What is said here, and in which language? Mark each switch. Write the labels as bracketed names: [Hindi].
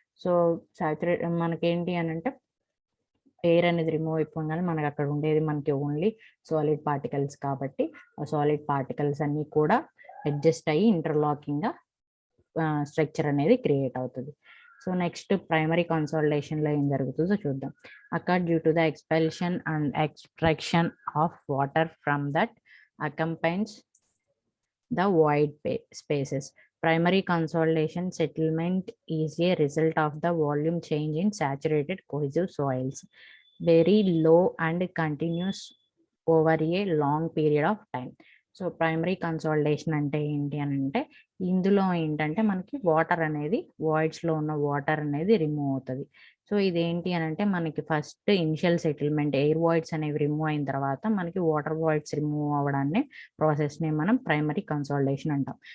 [Telugu] So మనకేంటి అని అంటే ఎయిర్ అనేది రిమూవ్ అయిపోగానే మనకి అక్కడ ఉండేది మనకి ఓన్లీ సాలిడ్ పార్టికల్స్ కాబట్టి ఆ సాలిడ్ పార్టికల్స్ అన్నీ కూడా అడ్జస్ట్ అయ్యి ఇంటర్లాకింగ్గా స్ట్రక్చర్ అనేది క్రియేట్ అవుతుంది. సో నెక్స్ట్ ప్రైమరీ కన్సాలిడేషన్లో ఏం జరుగుతుందో చూద్దాం. [English] Occur due to the expulsion and extraction of water from that accompanies the void spaces. Primary consolidation settlement is a result of the volume change in saturated cohesive soils, very low and continuous over a long period of time. [Telugu] So primary consolidation అంటే ఏంటి అని అంటే ఇందులో ఏంటంటే మనకి water అనేది వాయిడ్స్లో ఉన్న water అనేది రిమూవ్ అవుతుంది. సో ఇదేంటి అని అంటే మనకి first initial settlement air voids అనేవి రిమూవ్ అయిన తర్వాత మనకి వాటర్ వాయిడ్స్ రిమూవ్ అవ్వడాన్ని ప్రాసెస్ని మనం ప్రైమరీ కన్సాలిడేషన్ అంటాం.